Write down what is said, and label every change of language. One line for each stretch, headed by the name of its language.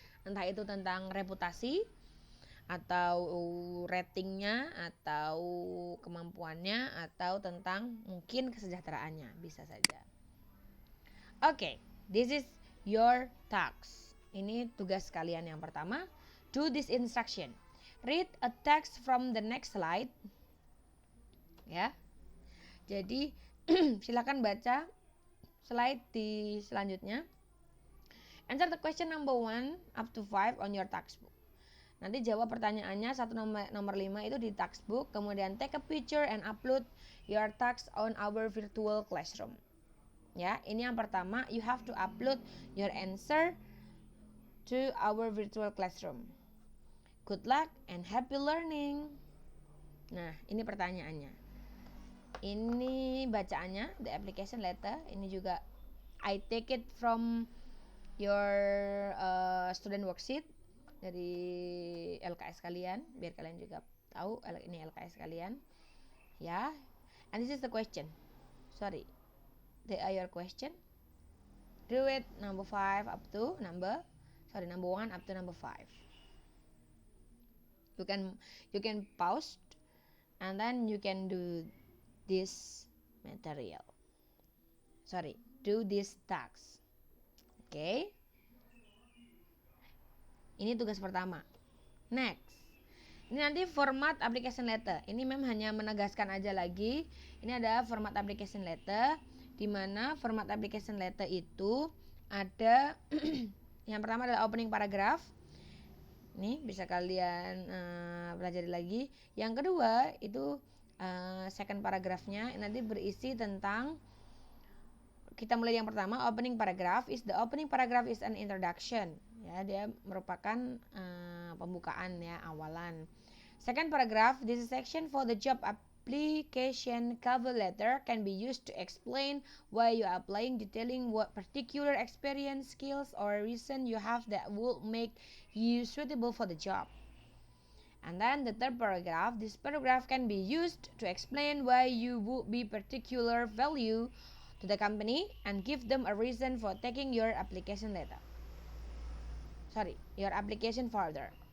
Indonesian: Entah itu tentang reputasi atau ratingnya atau kemampuannya atau tentang mungkin kesejahteraannya, bisa saja. Oke,
English: this is your task.
Indonesian: Ini tugas kalian yang pertama.
English: Do this instruction. Read a text from the next slide. Ya.
Indonesian: Jadi silakan baca slide di selanjutnya.
English: Answer the question number 1 up to 5 on your textbook.
Indonesian: Nanti jawab pertanyaannya 1 nomor 5 itu di textbook.
English: Kemudian take a picture and upload your text on our virtual classroom.
Indonesian: Ya, ini yang pertama,
English: you have to upload your answer to our virtual classroom. Good luck and happy learning.
Indonesian: Nah, ini pertanyaannya. Ini bacaannya, the application letter. Ini juga
English: I take it from your student worksheet
Indonesian: dari LKS kalian, biar kalian juga tahu ini LKS kalian.
English: Ya, and this is the question. Sorry. They are your question. Do it number 5 up to number 1 up to number 5. You can pause and then you can do this material. Sorry, do this task. Okay?
Indonesian: Ini tugas pertama. Next. Ini nanti format application letter. Ini mem hanya menegaskan aja lagi. Ini ada format application letter, di mana format application letter itu ada yang pertama adalah opening paragraph. Ini bisa kalian pelajari lagi. Yang kedua itu second paragraphnya nanti berisi tentang, kita mulai yang pertama,
English: opening paragraph is an introduction.
Indonesian: Ya, dia merupakan pembukaan ya, awalan.
English: Second paragraph, this is section for the job application cover letter can be used to explain why you are applying, detailing what particular experience, skills, or reason you have that will make you suitable for the job. And then the third paragraph, this paragraph can be used to explain why you would be particular value to the company and give them a reason for taking your application further.